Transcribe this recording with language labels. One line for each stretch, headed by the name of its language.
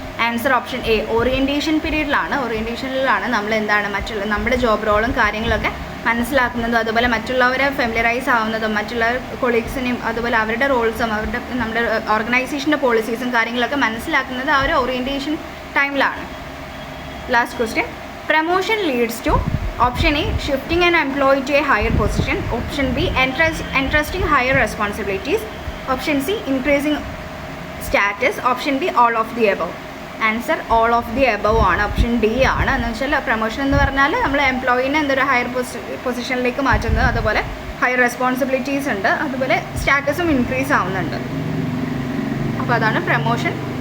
Malayalam: Answer option A, orientation പീരീഡിലാണ്. ഓറിയൻറ്റേഷനിലാണ് നമ്മൾ എന്താണ് നമ്മുടെ ജോബ് റോളും കാര്യങ്ങളൊക്കെ മനസ്സിലാക്കുന്നതും അതുപോലെ മറ്റുള്ളവരെ ഫെമിലറൈസ് ആവുന്നതും മറ്റുള്ള കൊളീഗ്സിനെയും അതുപോലെ അവരുടെ റോൾസും അവരുടെ നമ്മുടെ ഓർഗനൈസേഷൻ്റെ പോളിസീസും കാര്യങ്ങളൊക്കെ മനസ്സിലാക്കുന്നത് ആ ഒരു ഓറിയൻറ്റേഷൻ ടൈമിലാണ്.
English: Last question, promotion leads to option A shifting an employee to a higher position. Option B entrusting higher responsibilities. Option C increasing status. Option D all of the above.
Malayalam: Answer all of the above ആണ്, option D ആണ്. എന്ന് വെച്ചാൽ promotion എന്ന് പറഞ്ഞാൽ നമ്മൾ എംപ്ലോയിനെ എന്തൊരു higher പൊസിഷനിലേക്ക് മാറ്റുന്നത്, അതുപോലെ ഹയർ റെസ്പോൺസിബിലിറ്റീസ് ഉണ്ട്, അതുപോലെ സ്റ്റാറ്റസും ഇൻക്രീസ് ആവുന്നുണ്ട്. അപ്പോൾ അതാണ് പ്രമോഷൻ.